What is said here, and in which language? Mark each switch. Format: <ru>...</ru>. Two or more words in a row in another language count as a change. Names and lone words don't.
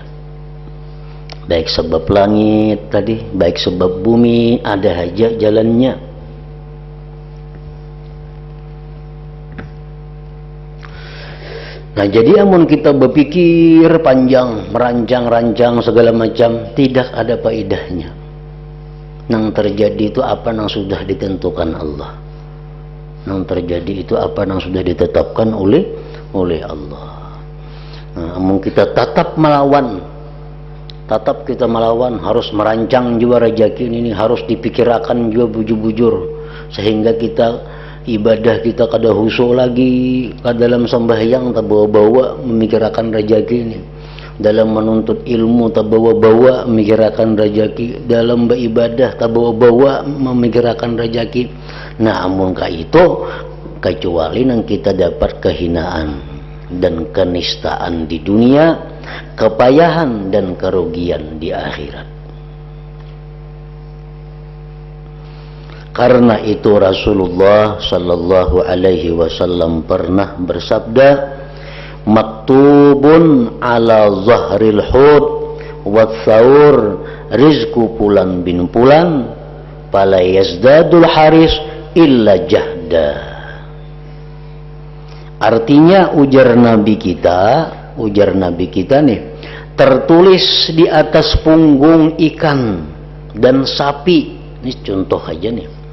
<id>Baik sebab langit tadi, baik sebab bumi, ada aja jalannya. Nah, jadi amun kita berpikir panjang, merancang-rancang segala macam, tidak ada faedahnya.</id> <bjn>Nang terjadi itu apa nang sudah ditentukan Allah. Nang terjadi itu apa nang sudah ditetapkan oleh Allah. Nah, amun kita tetap kita melawan, harus merancang juga rezeki ini, harus dipikirkan juga bujur-bujur, sehingga kita ibadah kita kada khusyuk lagi, dalam sembahyang tak bawa-bawa memikirkan rezeki ini, dalam menuntut ilmu tak bawa-bawa memikirkan rezeki, dalam beribadah tak bawa-bawa memikirkan rezeki. Nah, amun ka itu kecuali nang kita dapat kehinaan dan kenistaan di dunia, kepayahan dan kerugian di akhirat.</bjn> <id>Karena itu Rasulullah</id> <ar>صلى الله عليه وسلم</ar> <id>pernah bersabda,</id> <ar>مكتوب على ظهر الحوت والثور رزق فلان بن فلان فلا يزداد الحريص إلا جهدا.</ar> <id>Artinya ujar Nabi kita nih, tertulis di atas punggung ikan dan sapi. Ini contoh aja nih.</id>